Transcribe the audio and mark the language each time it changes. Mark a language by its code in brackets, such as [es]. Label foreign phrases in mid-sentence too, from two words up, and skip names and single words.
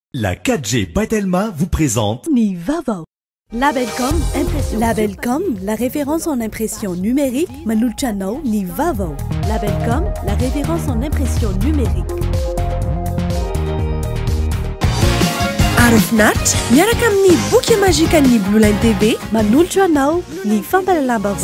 [fr] La 4G Batelma vous présente Nivavo. Labelcom impression. Labelcom, la référence en impression numérique. Manulchano Nivavo. Labelcom, la référence en impression numérique. [mg] Arofnat, miaraka amin'ny boky magique ny Blue Line TV, manoltra anao ny fampalalambavao.